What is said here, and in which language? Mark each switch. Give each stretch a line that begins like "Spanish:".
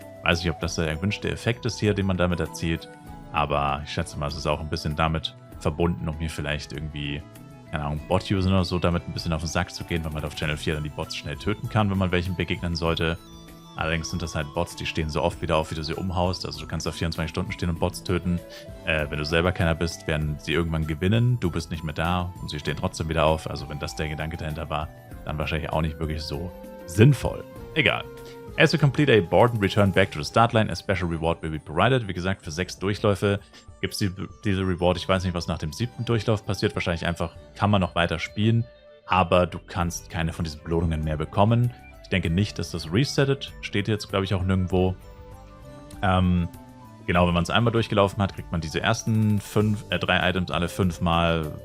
German: Weiß nicht, ob das der gewünschte Effekt ist hier, den man damit erzielt, aber ich schätze mal, es ist auch ein bisschen damit verbunden, um hier vielleicht irgendwie, keine Ahnung, Bot-Usern oder so damit ein bisschen auf den Sack zu gehen, weil man auf Channel 4 dann die Bots schnell töten kann, wenn man welchen begegnen sollte. Allerdings sind das halt Bots, die stehen so oft wieder auf, wie du sie umhaust. Also du kannst da 24 Stunden stehen und Bots töten. Wenn du selber keiner bist, werden sie irgendwann gewinnen. Du bist nicht mehr da und sie stehen trotzdem wieder auf. Also wenn das der Gedanke dahinter war, dann wahrscheinlich auch nicht wirklich so sinnvoll. Egal.
English: As you complete a board and return back to the start line, a special reward will be provided.
German: Wie gesagt, für 6 Durchläufe gibt es diese Reward. Ich weiß nicht, was nach dem 7. Durchlauf passiert. Wahrscheinlich einfach kann man noch weiter spielen, aber du kannst keine von diesen Belohnungen mehr bekommen. Ich denke nicht, dass das resettet. Steht jetzt, glaube ich, auch nirgendwo. Genau, wenn man es einmal durchgelaufen hat, kriegt man diese ersten 3 Items alle 5 Mal.